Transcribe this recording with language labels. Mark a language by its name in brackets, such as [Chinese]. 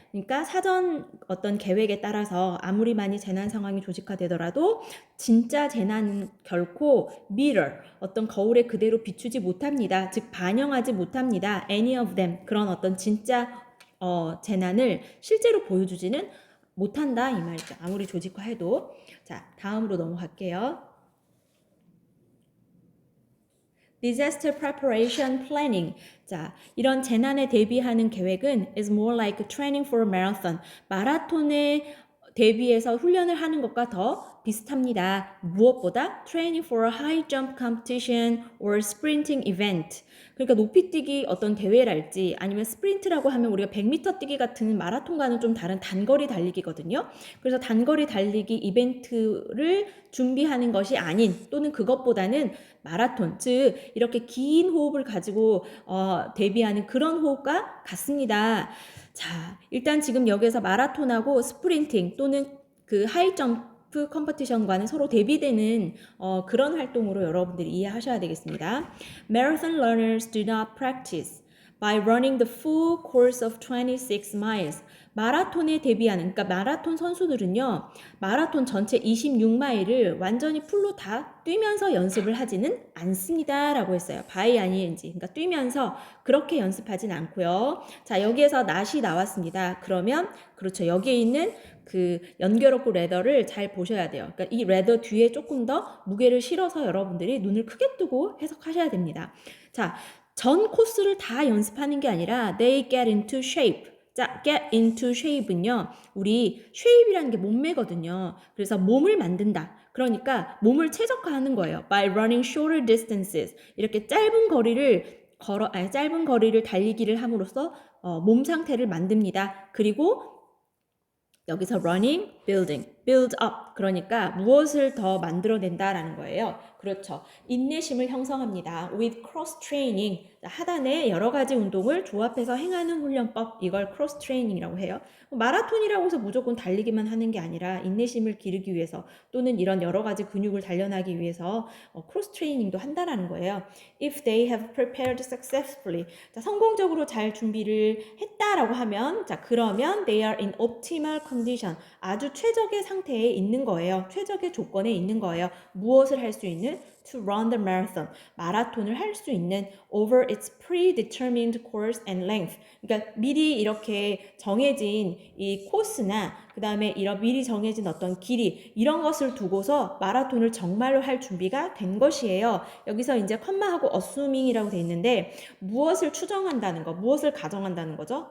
[Korean] 그러니까 사전 어떤 계획에 따라서 아무리 많이 재난 상황이 조직화되더라도 진짜 재난은 결코 mirror, 어떤 거울에 그대로 비추지 못합니다. 즉 반영하지 못합니다. [English] Any of them, [Korean] 그런 어떤 진짜 재난을 실제로 보여주지는 못한다 이 말이죠. 아무리 조직화해도. 자, 다음으로 넘어갈게요. [English] Disaster preparation planning. [Korean] 자, 이런 재난에 대비하는 계획은 [English] is more like training for a marathon. [Korean] 마라톤에 대비해서 훈련을 하는 것과 더 비슷합니다. 무엇보다 [English] training for a high jump competition or sprinting event. [Korean] 그러니까 높이뛰기 어떤 대회랄지 아니면 스프린트라고 하면 우리가 100m 뛰기 같은 마라톤과는 좀 다른 단거리 달리기거든요. 그래서 단거리 달리기 이벤트를 준비하는 것이 아닌 또는 그것보다는 마라톤, 즉 이렇게 긴 호흡을 가지고 대비하는 그런 호흡과 같습니다. 자, 일단 지금 여기서 마라톤하고 스프린팅 또는 그 하이점프 컴피티션과는 서로 대비되는 그런 활동으로 여러분들이 이해하셔야 되겠습니다. [English] Marathon runners do not practice by running the full course of 26 miles. [Korean] 마라톤에 대비하는, 그러니까 마라톤 선수들은요, 마라톤 전체 26마일을 완전히 풀로 다 뛰면서 연습을 하지는 않습니다. 라고 했어요. by ing. 그러니까 뛰면서 그렇게 연습하진 않고요. 자, 여기에서 not이 나왔습니다. 그러면, 그렇죠. 여기에 있는 그 연결어구 레더를 잘 보셔야 돼요. 그러니까 이 레더 뒤에 조금 더 무게를 실어서 여러분들이 눈을 크게 뜨고 해석하셔야 됩니다. 자, 전 코스를 다 연습하는 게 아니라 [English] they get into shape. [Korean] 자, get into shape은요. 우리 shape이라는 게 몸매거든요. 그래서 몸을 만든다. 그러니까 몸을 최적화하는 거예요. [English] By running shorter distances. [Korean] 이렇게 짧은 거리를 달리기를 함으로써 몸 상태를 만듭니다. 그리고 여기서 running, building, build up. 그러니까 무엇을 더 만들어낸다라는 거예요. 그렇죠. 인내심을 형성합니다. [English] with cross training. [Korean] 하단에 여러 가지 운동을 조합해서 행하는 훈련법. 이걸 cross training이라고 해요. 마라톤이라고 해서 무조건 달리기만 하는 게 아니라 인내심을 기르기 위해서 또는 이런 여러 가지 근육을 단련하기 위해서 cross training도 한다라는 거예요. [English] If they have prepared successfully. [Korean] 자, 성공적으로 잘 준비를 했다라고 하면 자, 그러면 [English] they are in optimal condition. [Korean] 아주 최적의 상태에 있는 거예요. 최적의 조건에 있는 거예요. 무엇을 할 수 있는? [English] To run the marathon. [Korean] 마라톤을 할 수 있는 [English] over its predetermined course and length. [Korean] 그러니까 미리 이렇게 정해진 이 코스나 그 다음에 이런 미리 정해진 어떤 길이 이런 것을 두고서 마라톤을 정말로 할 준비가 된 것이에요. 여기서 이제 컴마하고 assuming이라고 돼 있는데 무엇을 추정한다는 거, 무엇을 가정한다는 거죠?